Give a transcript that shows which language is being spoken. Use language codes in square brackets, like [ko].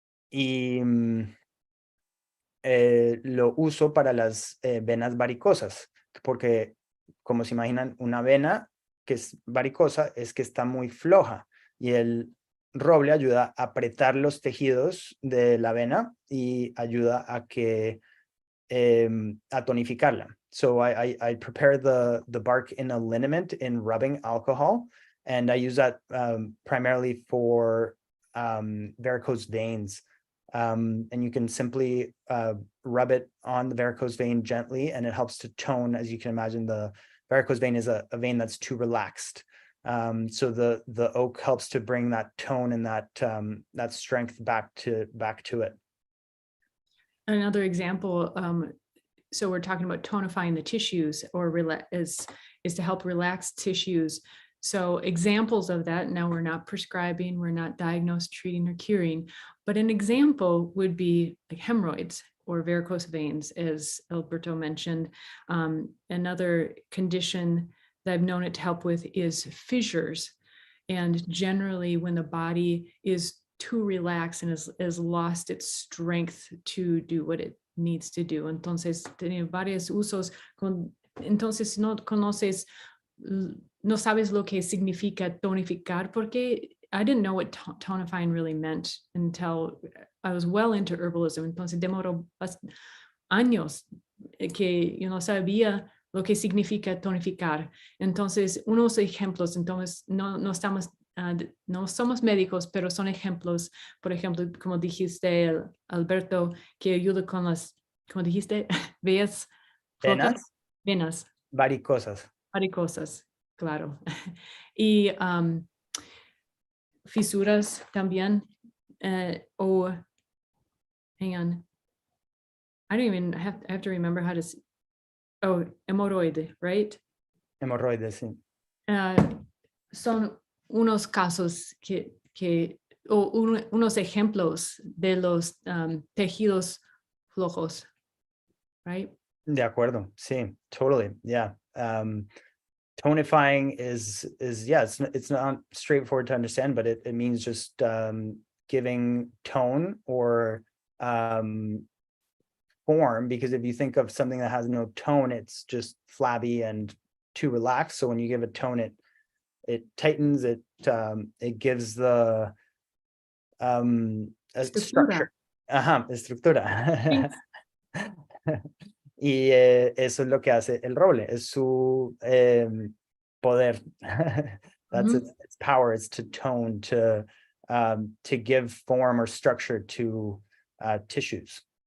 [es] y lo uso para las venas varicosas, porque como se imaginan, una vena que es varicosa es que está muy floja, y el roble ayuda a apretar los tejidos de la vena y ayuda a que a tonificarla. [en] So I prepare the bark in a liniment in rubbing alcohol, and I use that primarily for varicose veins. And you can simply rub it on the varicose vein gently, and it helps to tone. As you can imagine, the varicose vein is a vein that's too relaxed. So the oak helps to bring that tone and that strength back to it. Another example, so we're talking about tonifying the tissues, or is to help relax tissues. So examples of that, now we're not prescribing, we're not diagnosed, treating, or curing, but an example would be like hemorrhoids or varicose veins, as Alberto mentioned. Another condition that I've known it to help with is fissures. And generally when the body is too relaxed and has lost its strength to do what it needs to do. [es] Entonces, tiene varios usos. Entonces, si no conoces, no sabes lo que significa tonificar, porque [en] I didn't know what tonifying really meant until I was well into herbalism. [es] Entonces, demoró años que yo no sabía lo que significa tonificar. Entonces, unos ejemplos, entonces, no estamos no somos médicos, pero son ejemplos. Por ejemplo, como dijiste, Alberto, que ayuda con las, como dijiste, venas Varicosas. Claro. Y fisuras también, o [en] hang on, I don't even I have to remember how to hemorroide, right? [es] Hemorroides, sí. Son unos casos unos ejemplos de los tejidos flojos, right? De acuerdo, sí, [en] totally, yeah. Tonifying is yeah, it's not straightforward to understand, but it means just giving tone or form, because if you think of something that has no tone, it's just flabby and too relaxed. So when you give it tone, it tightens, it gives the a [es] Estructura. [en] structure. Estructura. Thanks. [es] Y eso es lo que hace el roble, es su poder. [en] That's Mhm. its power, it's to tone, to give form or structure to tissues.